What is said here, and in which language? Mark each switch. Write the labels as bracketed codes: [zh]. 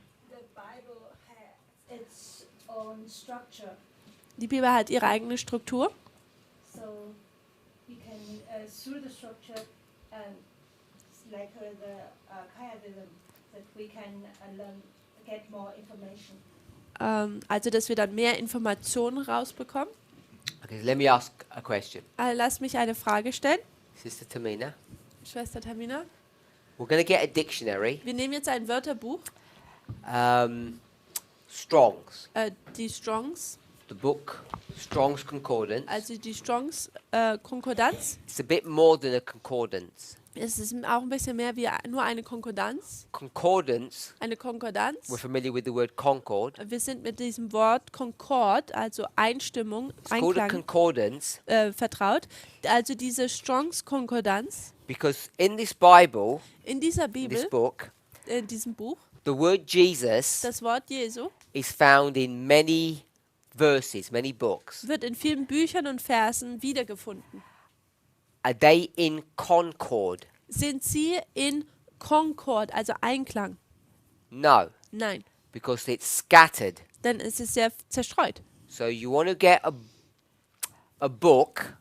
[en] The Bible has its own structure, [de] Die Bibel hat ihre eigene Struktur. [en] so we can through the structure and like the chiasm that we can learn get more information. [de] Also, dass wir dann mehr Informationen rausbekommen. [en] Okay, let me ask a question. [de] Lass mich eine Frage stellen. [en] Sister Tamina, [de] Schwester Tamina. [en] we're going to get a dictionary. [de] Wir nehmen jetzt ein Wörterbuch, [en] Strong's. [de] die Strongs, [en] The book, Strong's Concordance. [de] also die Strongs Konkordanz. [en] It's a bit more than a concordance. [de] Es ist auch ein bisschen mehr wie nur eine Konkordanz. [en] Concordance, [de] Eine Konkordanz. [en] we're familiar with the word concord. [de] Wir sind mit diesem Wort Concord, also Einstimmung, [en] It's called a [de] Einklang, [en] concordance [de] vertraut. Also diese Strongs Konkordanz [en] because in this Bible, [de] in dieser [en] in this [de] Bibel, [en] book, [de] in diesem Buch, [en] the word Jesus [de] das Wort Jesu [en] is found in many verses, many books. [de] wird in vielen Büchern und Versen wiedergefunden. [en] Are they in concord? [de] Sind sie in Concord, also Einklang? [en] No, [de] Nein, [en] because it's scattered. [de] denn es ist sehr zerstreut. [en] So you want to get a book